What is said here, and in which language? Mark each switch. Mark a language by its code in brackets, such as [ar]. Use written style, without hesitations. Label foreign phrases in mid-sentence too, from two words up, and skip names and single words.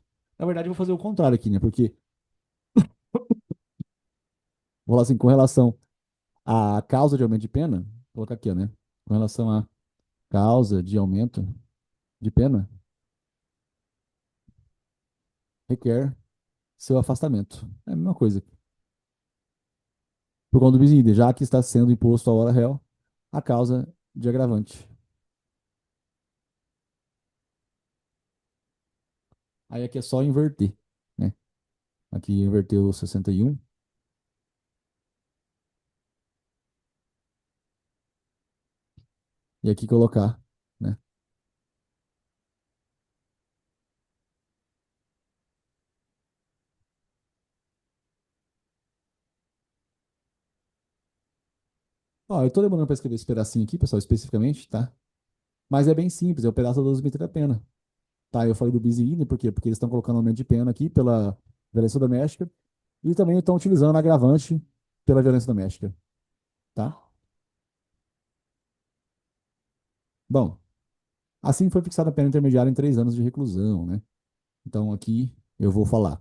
[pt] Na verdade, eu vou fazer o contrário aqui, né? Porque, vou falar assim, com relação à causa de aumento de pena, vou colocar aqui, ó, né? Com relação à causa de aumento de pena, requer seu afastamento. É a mesma coisa. Por conta do [la] bis in idem, [pt] já que está sendo imposto a hora réu a causa de agravante. Aí aqui é só inverter, né? Aqui inverteu o 61 e aqui colocar, né? Ó, eu tô demorando para escrever esse pedacinho aqui, pessoal, especificamente, tá? Mas é bem simples, é o pedaço da dosimetria da pena. Tá, eu falei do [la] bis in idem, [pt] por quê? Porque eles estão colocando aumento de pena aqui pela violência doméstica e também estão utilizando agravante pela violência doméstica, tá? Bom, assim foi fixada a pena intermediária em 3 anos de reclusão, né? Então aqui eu vou falar.